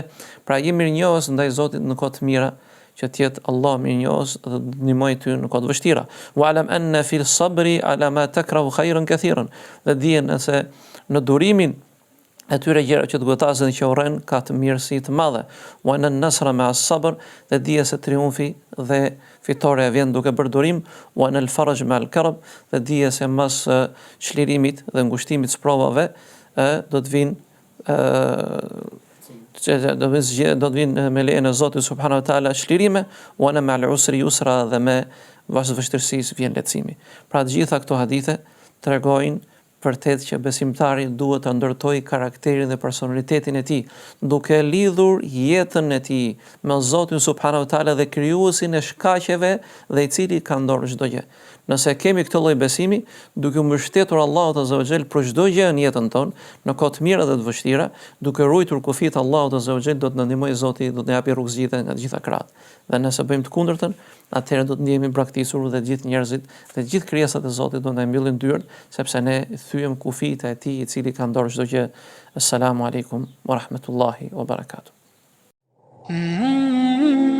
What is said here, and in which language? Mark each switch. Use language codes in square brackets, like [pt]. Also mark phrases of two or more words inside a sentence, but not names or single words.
[sq] Pra je mirënjohës ndaj Zotit në kohë të mira, që të jetë Allah mirënjohës dhe të ndihmoj ty në kohë të vështira. [ar] واعلم أن في الصبر على ما تكره خيرا كثيرا. [sq] Dhe dije nëse në durimin atyre gjëra që të gotasen dhe që urren ka të mirësi të madhe. [ar] وأن النصر مع الصبر, [sq] dhe dije se triumfi dhe fitoria vjen duke bërë durim. [ar] وأن الفرج مع الكرب, [sq] dhe dije se mas çlirimit dhe ngushtimit të provave do të vinë do të vinë me lejen e Zotit [ar] سبحانه وتعالى [sq] çlirime. [ar] وأن مع العسر يسرا, [sq] dhe me pas vështirësisë vjen lehtësimi. Pra të gjitha këto hadithe tregojnë vërtet që besimtari duhet të ndërtojë karakterin dhe personalitetin e tij, duke lidhur jetën e tij me Zotin [ar] سبحانه وتعالى [sq] dhe krijuesin e shkaqeve dhe i cili ka ndorë çdo gjë. Nëse kemi këtë lloj besimi, duke u mbështetur Allahut [ar] عز وجل [sq] për çdo gjë në jetën tonë, në kohë të mira dhe të vështira, duke ruajtur kufijtë e Allahut [ar] عز وجل, [sq] do të na ndihmojë Zoti, do të na japë rrugë zgjidhje nga të gjitha krahët. Dhe nëse bëjmë të kundërtën, atëherë do të ndihemi braktisur dhe gjithë njerëzit dhe gjithë krijesat e Zotit do na mbyllin dyert, sepse ne thyem kufijtë e tij i cili ka ndorë çdo gjë. [ar] السلام عليكم ورحمة الله وبركاته.